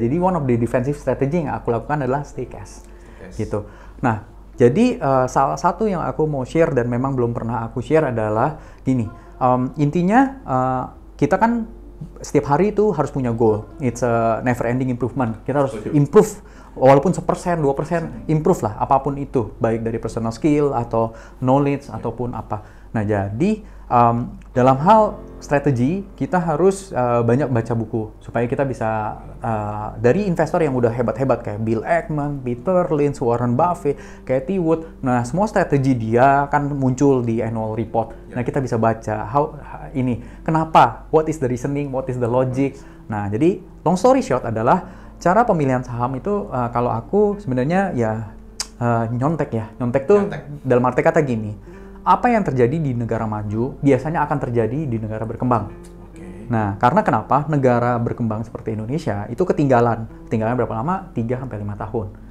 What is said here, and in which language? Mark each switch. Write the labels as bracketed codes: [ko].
[id] Jadi [en] one of the defensive strategy [id] yang aku lakukan adalah [en] stay cash. [id] Gitu. Nah, jadi salah satu yang aku mau share dan memang belum pernah aku share adalah gini. Intinya kita kan setiap hari itu harus punya goal. [en] It's a never ending improvement. [id] Kita harus improve. Walaupun 1%, 2%, improve lah apapun itu, baik dari personal skill atau knowledge ataupun apa. Nah, jadi dalam hal strategi kita harus banyak baca buku supaya kita bisa dari investor yang udah hebat-hebat kayak Bill Ackman, Peter Lynch, Warren Buffett, Cathie Wood. Nah, semua strategi dia kan muncul di annual report. Nah, kita bisa baca kenapa, [en] what is the reasoning, what is the logic. [id] Nah, jadi [en] long story short [id] adalah cara pemilihan saham itu kalau aku sebenarnya ya nyontek ya. Nyontek tuh dalam arti kata gini, apa yang terjadi di negara maju biasanya akan terjadi di negara berkembang. Nah, karena kenapa? Negara berkembang seperti Indonesia itu ketinggalan berapa lama? 3-5 tahun.